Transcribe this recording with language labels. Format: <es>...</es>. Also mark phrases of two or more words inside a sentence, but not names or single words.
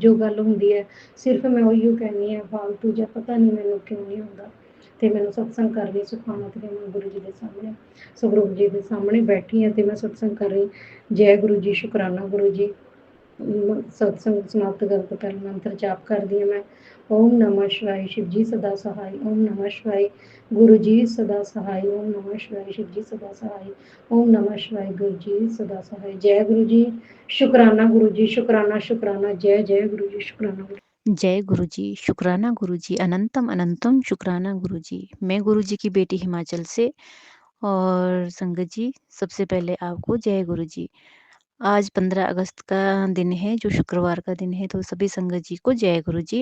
<pa>ਜੋ ਗੱਲ ਹੁੰਦੀ ਹੈ ਸਿਰਫ ਮੈਂ ਉਹੀਓ ਕਹਿੰਦੀ ਹਾਂ ਫਾਲਤੂ, ਜਾਂ ਪਤਾ ਨਹੀਂ ਮੈਨੂੰ ਕਿਉਂ ਨਹੀਂ ਹੁੰਦਾ। ਤੇ ਮੈਨੂੰ ਸਤਸੰਗ ਕਰ ਲਈ ਸੁਖਾਣਾ, ਤੇ ਮੈਂ ਗੁਰੂ ਜੀ ਦੇ ਸਾਹਮਣੇ, ਸਵਰੂਪ ਜੀ ਦੇ ਸਾਹਮਣੇ ਬੈਠੀ ਹਾਂ ਤੇ ਮੈਂ ਸਤਸੰਗ ਕਰ ਰਹੀ। ਜੈ ਗੁਰੂ ਜੀ। ਸ਼ੁਕਰਾਨਾ ਗੁਰੂ ਜੀ। ਸਤਸੰਗ ਸਮਾਪਤ ਕਰਨ ਤੋਂ ਪਹਿਲਾਂ ਮੰਤਰ ਜਾਪ ਕਰਦੀ ਹਾਂ ਮੈਂ।</pa> <hi>ओम नमः शिवाय शिव जी सदा सहाय। ओम नमः शिवाय गुरु जी सदा सहाय। ओम नमः शिवाय शिव जी सदा सहाय। ओम नमः शिवाय गुरु जी सदा सहाय। जय गुरु जी। शुकराना गुरु जी। शुकराना शुकराना। जय जय गुरु जी। शुकराना गुरु। जय गुरु जी। शुक्राना गुरु जी। अनंतम अनंतम शुक्राना गुरु जी। मैं गुरु जी की बेटी हिमाचल से। और संगत जी, सबसे पहले आपको जय गुरु जी। आज 15 अगस्त का दिन है, जो शुक्रवार का दिन है, तो सभी संगत जी को जय गुरु जी।</hi>